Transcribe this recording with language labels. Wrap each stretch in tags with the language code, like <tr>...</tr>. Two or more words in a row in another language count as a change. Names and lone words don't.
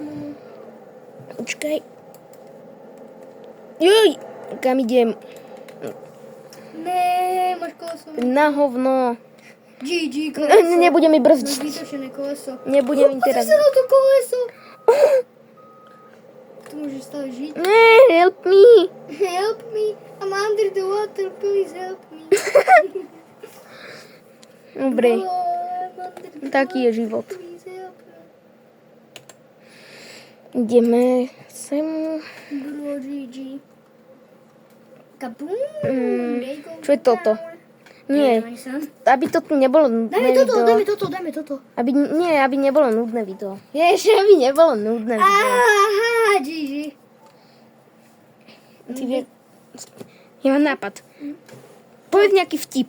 <sk>Počkaj. Juj, kam idem? Ne, máš koleso. Na hovno. GG koleso. Nebudem mi Máš brzdiť. vytočené koleso. Nebudem mi teraz... Pozri sa na to koleso. Tu môžeš stále žiť. Ne,</sk> <en>help me. Help me. I'm under the water. Please help me.</en> <sk>Dobre,</sk> <en>Oh, I'm under the</en> <sk>taký je život.</sk> <en>Please help me.</en> <sk>Ideme sem.</sk> <en>Bro, GG. Kaboom. They go</en> <sk>čo je toto?</sk> <en>down.</en> <sk>Nie, Ani sa. aby to tu nebolo nudné video. Dajme toto. Aby nebolo nudné video. Aby nebolo nudné video. Aha, GG. Ty vie... Ja mám nápad. Povedz nejaký vtip.</sk>